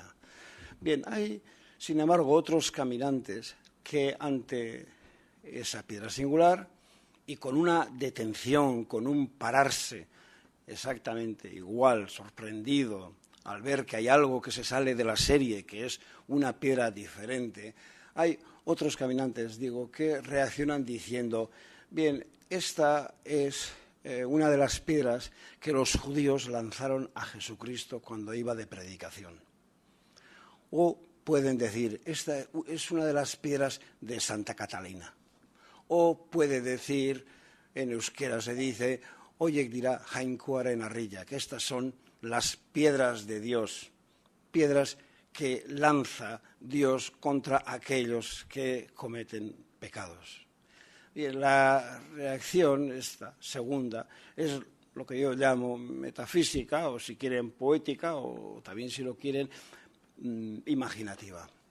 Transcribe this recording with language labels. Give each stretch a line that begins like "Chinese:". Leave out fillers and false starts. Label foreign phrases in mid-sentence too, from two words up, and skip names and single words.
Spanish: Bien, hay, sin embargo, otros caminantes que ante esa piedra singular y con una detención, con un pararse exactamente igual, sorprendido, al ver que hay algo que se sale de la serie, que es una piedra diferente, hay otros caminantes, digo, que reaccionan diciendo, bien, esta es una de las piedras que los judíos lanzaron a Jesucristo cuando iba de predicación. O pueden decir, esta es una de las piedras de Santa Catalina. O puede decir, en euskera se dice,
Basque: oiek dira jainkoaren harrilla,
Spanish: que estas son las piedras de Dios, piedras que lanza Dios contra aquellos que cometen pecados. Bien, la reacción, esta segunda, es lo que yo llamo metafísica, o si quieren poética, o también si lo quieren, imaginativa.